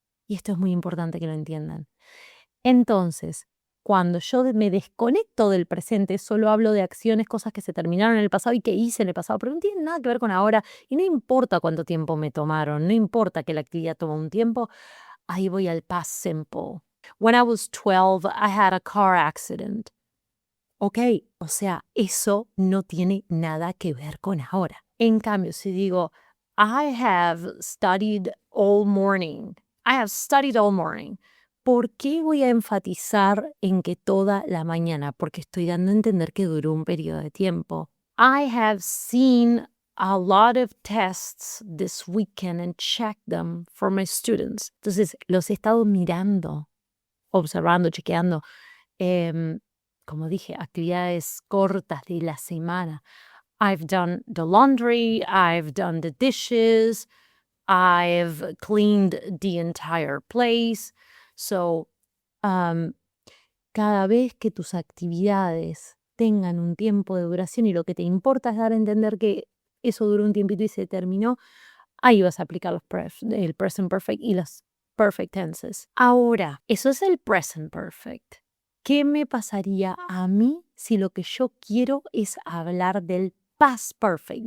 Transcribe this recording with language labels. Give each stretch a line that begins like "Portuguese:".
Spanish: Y esto es muy importante que lo entiendan. Entonces, cuando yo me desconecto del presente, solo hablo de acciones, cosas que se terminaron en el pasado y que hice en el pasado, pero no tienen nada que ver con ahora y no importa cuánto tiempo me tomaron, no importa que la actividad toma un tiempo, ahí voy al past simple.
English: When I was 12, I had a car accident.
Spanish: Ok, o sea, eso no tiene nada que ver con ahora.
English: En cambio, si digo, I have studied all morning. I have studied all morning.
Spanish: ¿Por qué voy a enfatizar en que toda la mañana? Porque estoy dando a entender que duró un periodo de tiempo.
English: I have seen a lot of tests this weekend and checked them for my students.
Spanish: Entonces, los he estado mirando, observando, chequeando.
English: Como dije, actividades cortas de la semana. I've done the laundry, I've done the dishes, I've cleaned the entire place.
Spanish: So, cada vez que tus actividades tengan un tiempo de duración y lo que te importa es dar a entender que eso duró un tiempito y se terminó, ahí vas a aplicar el present perfect y las perfect tenses. Ahora, eso es el present perfect. ¿Qué me pasaría a mí si lo que yo quiero es hablar del past perfect?